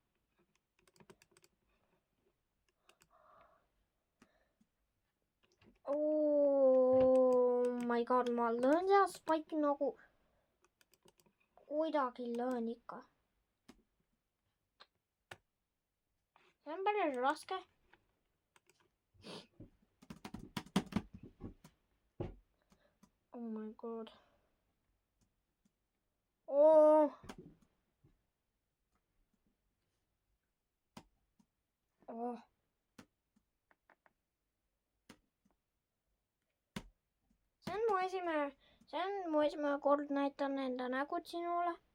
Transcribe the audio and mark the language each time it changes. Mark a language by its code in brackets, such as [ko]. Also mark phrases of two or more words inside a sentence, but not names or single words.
[en] Oh my god, [et] ma löön seda spike'i nagu kuidagi löön ikka. See on päris raske. [en] Oh my god. Oh. Oh. [et] See on mu esimene kord näitan enda nägud sinule.